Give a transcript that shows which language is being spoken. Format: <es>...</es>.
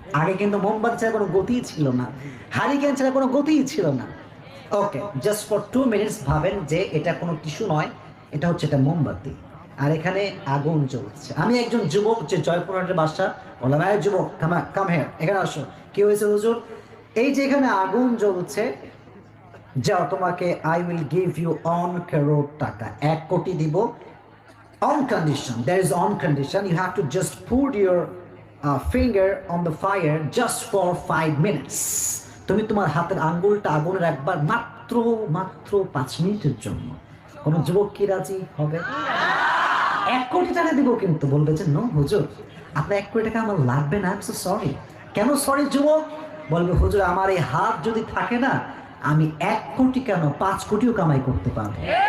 <bn>আগে কিন্তু মোমবাতি ছাড়া কোনো গতিই ছিল না, হারিকেন ছাড়া কোনো গতিই ছিল না। ওকে,</bn> <en>just for 2 minutes</en> <bn>ভাবেন যে এটা কোনো টিস্যু নয়, এটা হচ্ছে একটা মোমবাতি, আর এখানে আগুন জ্বলছে। আমি একজন যুবক, যে জয়পুরহাটের বাসা, বললাম এই যুবক</bn> <en>come here,</en> <bn>এখানে আসো। কি হয়েছে হুজুর? এই যে এখানে আগুন জ্বলছে, যাও তোমাকে</bn> <en>I will give you 1 crore টাকা,</en> <bn>1 কোটি দিব,</bn> <en>on condition, there is on condition, you have to just put your finger on the fire just for 5 minutes.</en> <bn>তুমি তোমার হাতের আঙ্গুলটা আগুনে রাখবা মাত্র 5 মিনিটের জন্য। কোন যুবক কি রাজি হবে? 1 কোটি টাকা দিব, কিন্তু বলবে যে নো হুজুর, আপনার 1 কোটি টাকা আমার লাগবে না,</bn> <en>I am so sorry.</en> <bn>কেন সরি যুবক? বলবে হুজুর, আমার এই হাত যদি থাকে না, আমি 1 কোটি কেন 5 কোটিও কামাই করতে পারবো।</bn>